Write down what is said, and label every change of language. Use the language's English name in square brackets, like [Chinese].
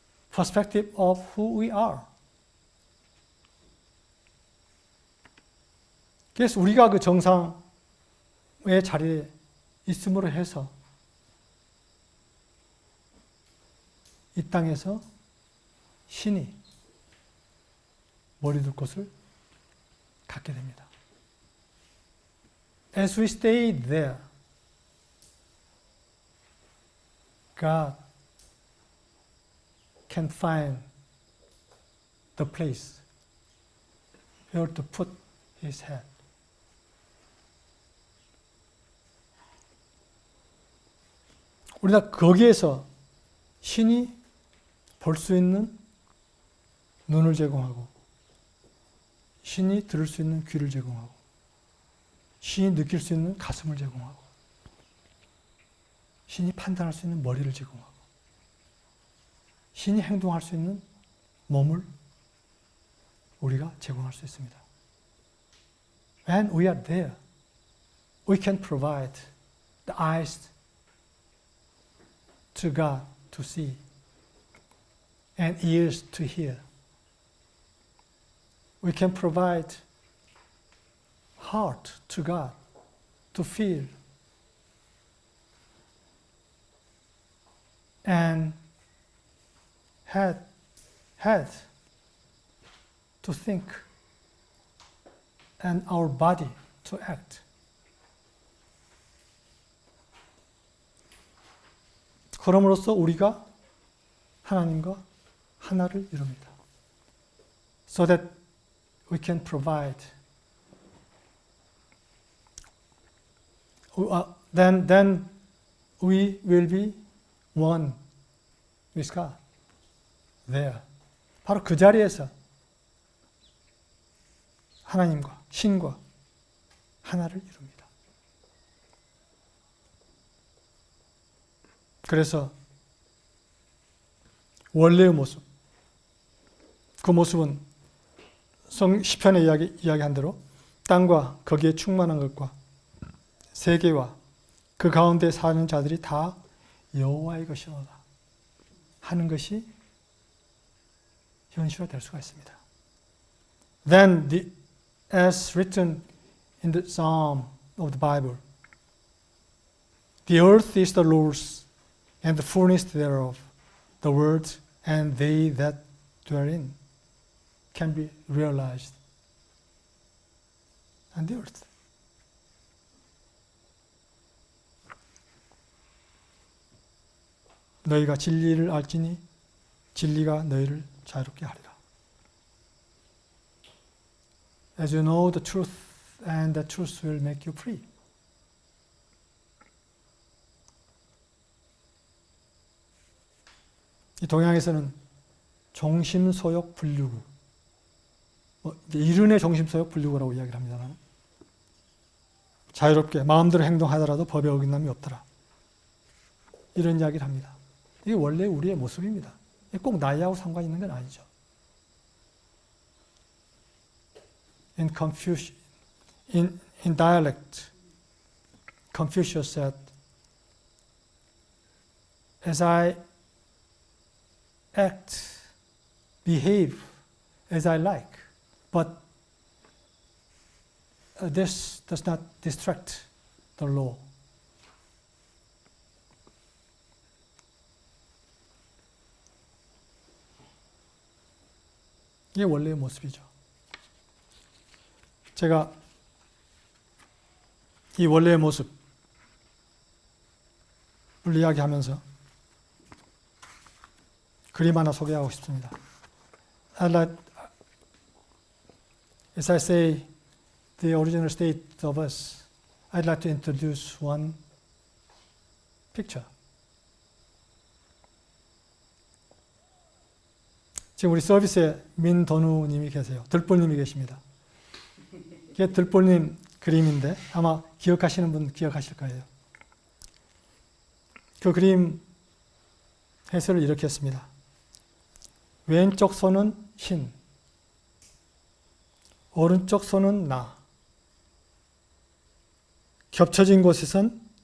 [English] Perspective of who we are. [Korean] 그래서 우리가 그 정상의 자리에 있음으로 해서 이 땅에서 신이 머리 둘 곳을 갖게 됩니다. [English] As we stay there, God can find the place where to put His head. [Korean] 우리가 거기에서 신이 볼 수 있는 눈을 제공하고 신이 들을 수 있는 귀를 제공하고 신이 느낄 수 있는 가슴을 제공하고 신이 판단할 수 있는 머리를 제공하고 신이 행동할 수 있는 몸을 우리가 제공할 수 있습니다. [English] When we are there, we can provide the eyes to God to see and ears to hear. We can provide heart to God to feel and head to think and our body to act. [Korean] 그럼으로써 우리가 하나님과 하나를 이룹니다. [English] So that we can provide. Then we will be one with God. There. [Korean] 바로 그 자리에서 하나님과 신과 하나를 이룹니다. 그래서 원래의 모습, 그 모습은 시편에 이야기한 대로 땅과 거기에 충만한 것과 세계와 그 가운데 사는 자들이 다 여호와의 것이로다 하는 것이 현실화될 수가 있습니다. [English] Then, as written in the Psalm of the Bible, the earth is the Lord's and the fullness thereof, the world and they that dwell in, can be realized on the earth. [Korean] 너희가 진리를 알지니 진리가 너희를 자유롭게 하리라. [English] As you know the truth, and the truth will make you free. [Korean] 이 동양에서는 종심소욕 분류구, 이른의 종심소욕 분류구라고 이야기를 합니다. 자유롭게 마음대로 행동하더라도 법에 어긋남이 없더라. 이런 이야기를 합니다. 이게 원래 우리의 모습입니다. 꼭 나이하고 상관 있는 건 아니죠. [English] In dialect, Confucius said, as I act, behave as I like, but this does not distract the law. [Korean] 이게 원래의 모습이죠. 제가 이 원래의 모습을 이야기하면서 그림 하나 소개하고 싶습니다. [English] As I say the original state of us, I'd like to introduce one picture. [Korean] 지금 우리 서비스에 민던우님이 계세요. 들보님이 계십니다. 이게 들보님 그림인데 아마 기억하시는 분 기억하실 거예요. 그 그림 해설을 이렇게 했습니다. 왼쪽 손은 신, 오른쪽 손은 나. 겹쳐진 곳에선